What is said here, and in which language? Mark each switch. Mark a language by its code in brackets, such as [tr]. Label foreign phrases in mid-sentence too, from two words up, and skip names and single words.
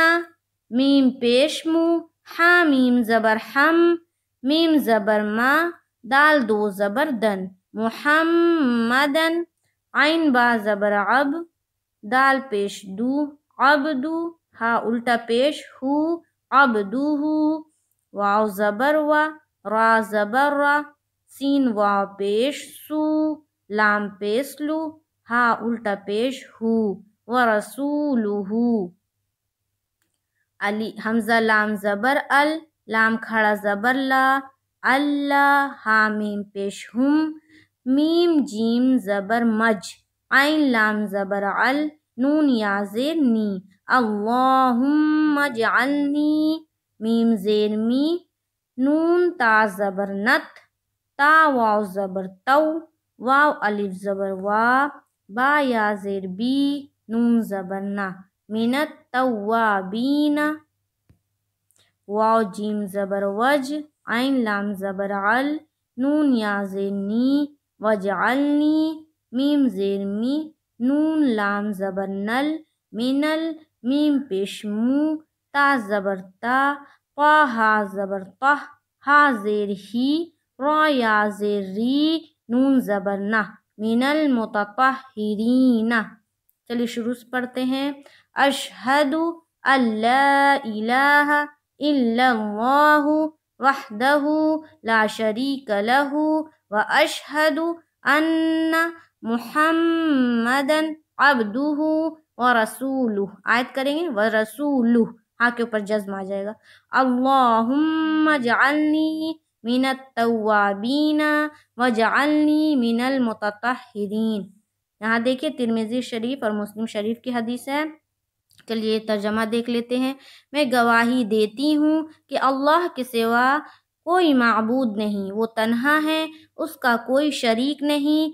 [ur] میم پیش مو، ہا میم زبر ہم، میم زبر ما، دال دو زبر دن، محمدن۔ عین با زبر عب، دال پیش دو، عبدو، ہا الٹا پیش ہو، عبدو۔ واو زبر وا، را زبر را، سین واو پیش سو، لام پیش لو، ہا الٹا پیش ہو، ورسولہ۔ علی حمزہ لام زبر ال، لام کھڑا زبر لا، اللہ۔ ہا میم پیش ہم، میم جیم زبر مج، عین لام زبر ال، نون یا زیر نی، [ar] اللہم اجعلنی، [ur] میم زیر می، نون تا زبر نت، تا واو زبر تو، واو الف زبر وا، با یا زیر بی، نون زبر نا، [ar] من التوابین۔ [ur] واو جیم زبر وج، عین لام زبر عل، نون یا زیر نی، وجعلنی، میم زیر می، نون لام زبر نل، منل، میم پیش مو، تا زبر تا، طا ہا زبر طہ، ہا زیر ہی، را یا زیر ری، نون زبر نہ، [ar] من المتطہرین۔ [ur] چلیے شروع سے پڑھتے ہیں۔ [ar] اشہد ان لا الہ الا اللہ وحدہ لا شریک لہ واشہد ان محمدا عبدہ ورسولہ۔ [ur] آیت کریں گے ورسولہ، ہاں کے اوپر جزم آ جائے گا۔ [ar] اللہم اجعلنی من التوابین واجعلنی من المتطہرین۔ [ur] یہاں دیکھیں ترمذی شریف اور مسلم شریف کی حدیث ہے۔ چلیے ترجمہ دیکھ لیتے ہیں۔ میں گواہی دیتی ہوں کہ اللہ کے سوا کوئی معبود نہیں، وہ تنہا ہے، اس کا کوئی شریک نہیں۔